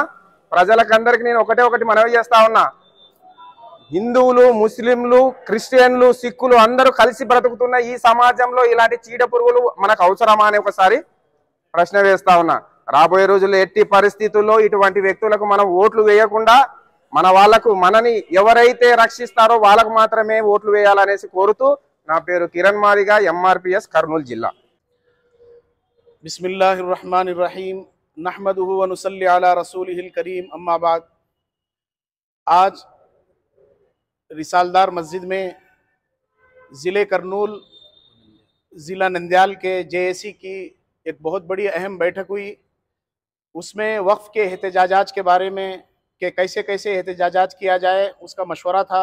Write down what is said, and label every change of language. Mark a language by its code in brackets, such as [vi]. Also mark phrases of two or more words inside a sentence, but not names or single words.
[te] ప్రజలకందరికీ నేను ఒకటి మనవి చేస్తా ఉన్నా. హిందువులు, ముస్లింలు, క్రిస్టియన్లు, సిక్కులు అందరూ కలిసి బ్రతుకుతున్న ఈ సమాజంలో ఇలాంటి చీడ పురుగులు మనకు అవసరమా అని ఒకసారి ప్రశ్న వేస్తా ఉన్నా. రాబోయే రోజుల్లో ఎట్టి పరిస్థితుల్లో ఇటువంటి వ్యక్తులకు మనం ఓట్లు వేయకుండా మన వాళ్ళకు, మనని ఎవరైతే రక్షిస్తారో వాళ్ళకు మాత్రమే ఓట్లు వేయాలనేసి కోరుతూ, నా పేరు కిరణ్ మాదిగా, ఎంఆర్పిఎస్, కర్నూలు జిల్లా. [ar] بسم الله الرحمن الرحيم نحمده ونصلي على رسوله الكريم أما بعد. [ur] آج رسالدار مسجد میں ضلع کرنول، ضلع نندیال کے جے اے سی کی ایک بہت بڑی اہم بیٹھک ہوئی. اس میں وقف کے احتجاجات کے بارے میں کہ کیسے کیسے احتجاجات کیا جائے اس کا مشورہ تھا.